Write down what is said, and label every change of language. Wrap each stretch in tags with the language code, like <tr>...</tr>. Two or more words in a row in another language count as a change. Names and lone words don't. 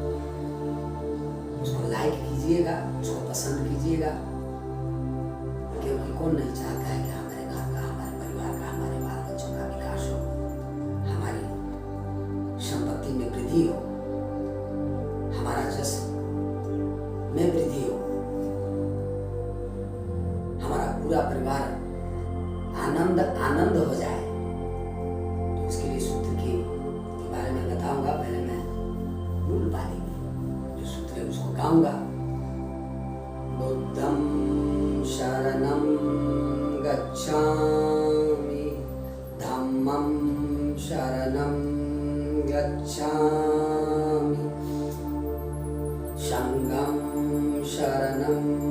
<hi>उसको लाइक कीजिएगा, उसको पसंद कीजिएगा, क्योंकि कौन नहीं चाहता है कि हमारे घर का, हमारे परिवार का, हमारे बाल बच्चों का विकास हो, हमारी संपत्ति में वृद्धि हो, हमारा जस में वृद्धि हो, हमारा पूरा परिवार आनंद हो जाए। तो इसके लिए सूत्र के बारे में बताऊंगा। पहले मैं मूल वाली जो सूत्र है उसको गाऊंगा।</hi> <pi>बुद्धं शरणं गच्छामि, धम्मं शरणं गच्छामि, संघं शरणं</pi>